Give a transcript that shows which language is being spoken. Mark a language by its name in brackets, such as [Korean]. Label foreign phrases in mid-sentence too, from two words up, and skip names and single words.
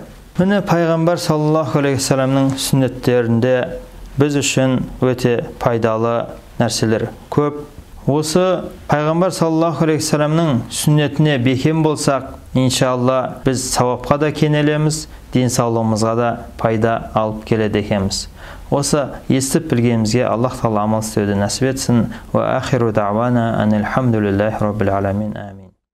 [Kazakh] Міне Пайғамбар [Arabic] صلى الله عليه وسلمның [Kazakh] сүннеттерінде біз үшін өте пайдалы нәрселер көп. Осы Пайғамбар [Arabic] صلى الله عليه وسلمның [Kazakh] сүннетіне бекем болсақ, иншалла біз сауапқа да кенелеміз, денсаулығымызға да пайда алып келеді екенбіз. Осы естіп білгенімізге Аллах Тағала амал істеуді нәсіп етсін. [Arabic] وآخر دعوانا أن الحمد لله رب العالمين. Амин.